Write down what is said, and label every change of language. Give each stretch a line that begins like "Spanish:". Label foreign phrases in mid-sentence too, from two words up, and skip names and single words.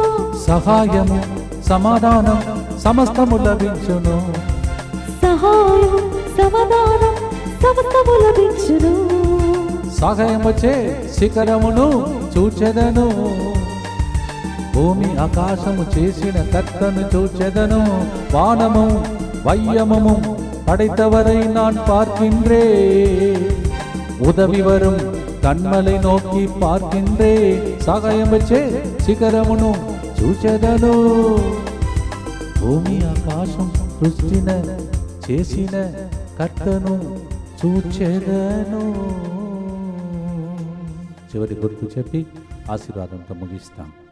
Telugu: సహాయము సమాధానం సమస్తము లభించును, సహాయం సమాధానం సమస్తము లభించును. సహాయం వచ్చే శిఖరమును చూచెదను, భూమి ఆకాశము చేసిన కర్తను చూచెదను.
Tamil: వానము வையமும் படைத்தவரை நான் பார்க்கின்றேன், உதவி வரும் கண்மலை நோக்கி பார்க்கின்றேன்.
Telugu: సహాయం వచ్చే శిఖరమును చూచెదను, భూమి ఆకాశం సృష్టిన చేసిన కర్తను చూచెదను. చివరి గుర్తు చెప్పి ఆశీర్వాదంతో ముగిస్తాం.